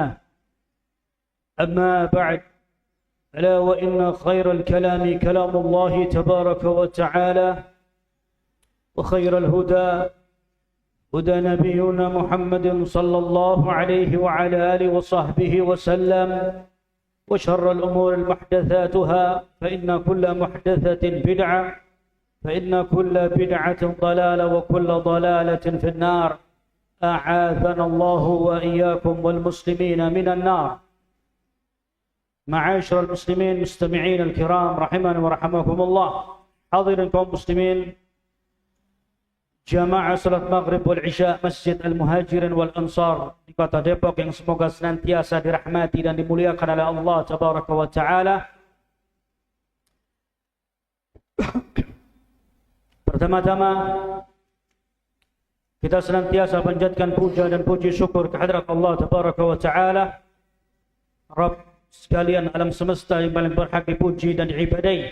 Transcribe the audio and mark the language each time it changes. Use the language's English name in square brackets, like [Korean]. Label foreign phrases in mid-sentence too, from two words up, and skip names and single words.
[Arabic] أما بعد، ألا وإن خير الكلام كلام الله تبارك وتعالى، وخير الهدى هدى نبينا محمد صلى الله عليه وعلى آله وصحبه وسلم، وشر الأمور محدثاتها، فإن كل محدثة بدعة، فإن كل بدعة ضلالة، وكل ضلالة في النار. أعاذنا الله وإياكم والمسلمين من النار. معاشر المسلمين مستمعين الكرام رحمنا ورحمكم الله. [Indonesian] حاضرين kaum muslimin jamaah salat [Arabic] المغرب والعشاء [Indonesian] Masjid Al-Muhajirin wal Ansar di Kota Depok yang semoga senantiasa dirahmati dan dimuliakan oleh Allah [Arabic] تبارك وتعالى. [Indonesian] Pertama-tama kita senantiasa panjatkan puja dan puji syukur kehadirat Allah [Arabic] تبارك وتعالى, [Indonesian] Rabb sekalian alam semesta yang paling berhak dipuji dan diibadahi.